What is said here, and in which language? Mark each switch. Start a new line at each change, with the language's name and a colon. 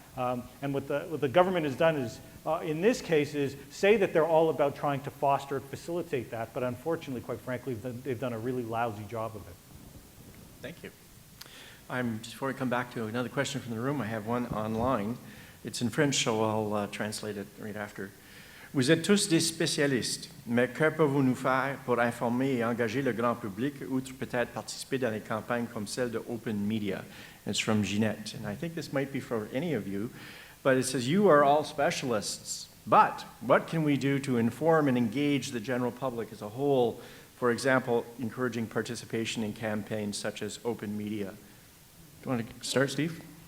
English: And what the government has done is, in this case, is say that they're all about trying to foster and facilitate that, but unfortunately, quite frankly, they've done a really lousy job of it. Thank you. Just before I come back to another question from the room, I have one online. It's in French, so I'll translate it right after.
French: Vous êtes tous des spécialistes, mais que pouvez-vous faire pour informer et engager le grand public, outre peut-être participer dans des campagnes comme celle de Open Media?
English: It's from Ginette, and I think this might be for any of you, but it says, you are all specialists, but what can we do to inform and engage the general public as a whole? For example, encouraging participation in campaigns such as Open Media. Do you want to start, Steve?